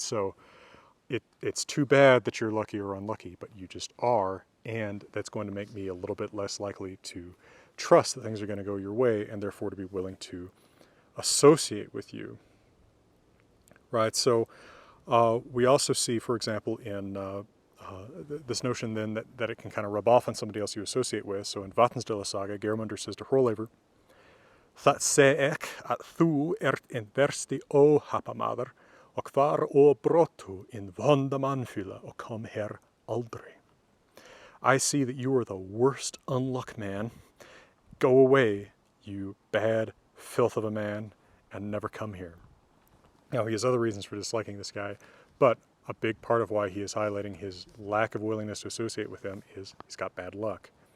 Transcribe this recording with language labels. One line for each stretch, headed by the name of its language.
English: So it's too bad that you're lucky or unlucky, but you just are, and that's going to make me a little bit less likely to trust that things are going to go your way, and therefore to be willing to associate with you. Right? So we also see, for example, in this notion then that it can kind of rub off on somebody else you associate with. So in Vatnsdæla saga, Geirmundur says to Hrolleifr,
Old Norse: "Það sé ek að þú ert en versti óhappamaður og far ó brottu in vonda mannfylla og kom her aldrei."
English: "I see that you are the worst unluck man. Go away, you bad filth of a man, and never come here." Now, he has other reasons for disliking this guy, but a big part of why he is highlighting his lack of willingness to associate with him is he's got bad luck.